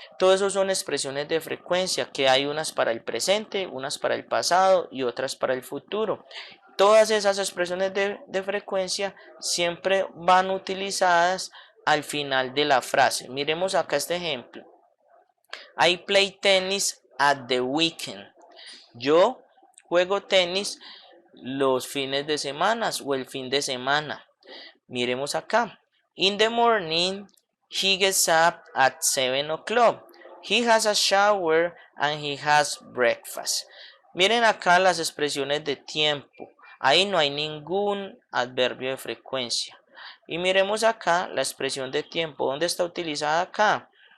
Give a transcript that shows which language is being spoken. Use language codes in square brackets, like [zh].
[es] Todo eso son expresiones de frecuencia, que hay unas para el presente, unas para el pasado y otras para el futuro. Todas esas expresiones de frecuencia siempre van utilizadas al final de la frase. Miremos acá este ejemplo. [en] I play tennis at the weekend. [es] Yo juego tenis los fines de semana o el fin de semana. Miremos acá. [en] In the morning, he gets up at 7 o'clock. He has a shower and he has breakfast. [es] Miren acá las expresiones de tiempo. Ahí no hay ningún adverbio de frecuencia. Y miremos acá la expresión de tiempo. ¿Dónde está utilizada acá?